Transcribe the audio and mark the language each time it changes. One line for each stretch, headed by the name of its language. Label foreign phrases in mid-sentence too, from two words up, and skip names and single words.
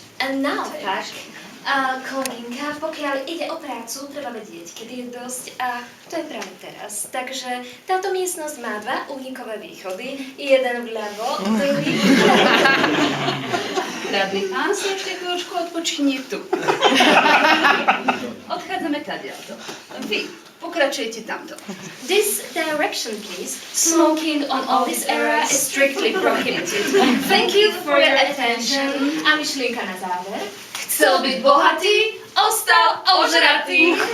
Slovak: A naopak, Kolinka, pokiaľ ide o prácu, treba vedieť, kedy je dosť a to je práve teraz. Takže táto miestnosť má dva únikové východy, jeden vľavo, druhý vľavo. Radný pán si ešte chvíľočku odpočinie tu. Odchádzame tadiaľto. Vy pokračujete tamto.
English: This direction, please. Smoking on all this area is strictly prohibited. Thank you for your attention.
Slovak: A myšlienka na záver. Chcel byť bohatý, ostal ožratý.